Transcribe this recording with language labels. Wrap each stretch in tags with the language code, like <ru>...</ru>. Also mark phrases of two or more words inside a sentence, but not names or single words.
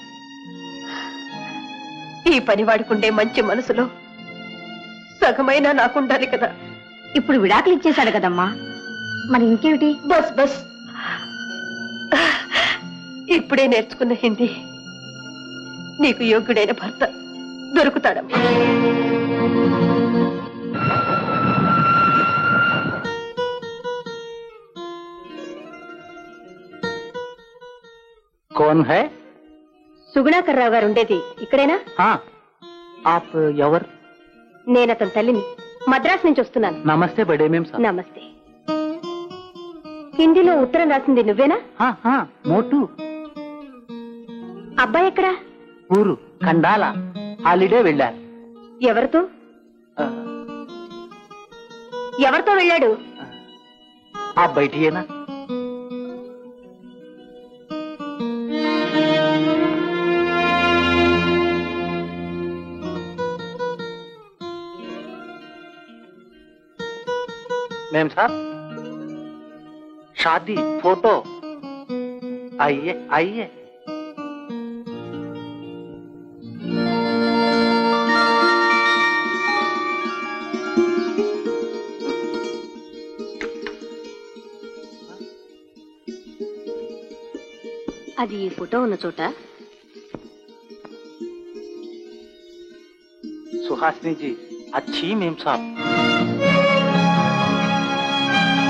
<te>ఈ పని వాడుకుండే మంచి మనసులో సగమైనా నాకుండాలి కదా. ఇప్పుడు విడాకులు ఇచ్చేశాడు కదమ్మా, మరి ఇంకేమిటి?</te> <hi>बस बस.</hi> <te>ఇప్పుడే నేర్చుకున్న హిందీ నీకు యోగ్యుడైన భర్త దొరుకుతాడమ్మా.</te> <hi>कौन है?</hi> <te>సుగుణాకర్ రావు గారు ఉండేది ఇక్కడేనా?</te> <hi>हाँ, आप ఎవరు?</hi> <te>నేను అతని తల్లిని. మద్రాసు నుంచి వస్తున్నాను.</te> <hi>नमस्ते बड़े मेम साब.</hi> <te>నమస్తే. హిందీలో ఉత్తరం రాసింది నువ్వేనా?</te> <hi>हाँ हाँ,</hi> <te>మోటు. అబ్బాయి ఎక్కడా? ఊరు ఖండాల. హాలిడే వెళ్ళారు. ఎవరితో? ఎవరితో వెళ్ళాడు?</te> <hi>आप बैठिए ना. मैम साहब, शादी फोटो. आइए आइए.</hi> <te>అది ఈ ఫోటో ఉన్న చోట.</te> <hi>सुहासिनी जी अच्छी मेम साहब.</hi>